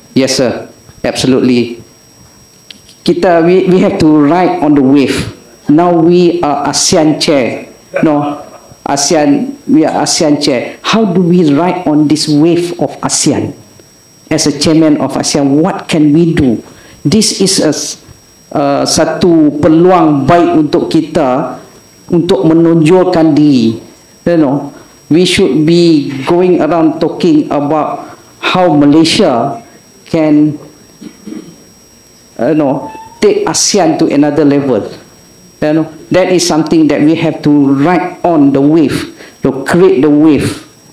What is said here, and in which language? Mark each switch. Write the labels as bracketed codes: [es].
[en] Yes sir, absolutely. We have to ride on the wave. Now we are ASEAN chair. No, we are ASEAN chair. How do we ride on this wave of ASEAN? As a chairman of ASEAN, what can we do? This is [ms] satu peluang baik untuk kita untuk menonjolkan diri. [en] You know, we should be going around talking about how Malaysia can take ASEAN to another level. You know, that is something that we have to ride on the wave, to create the wave.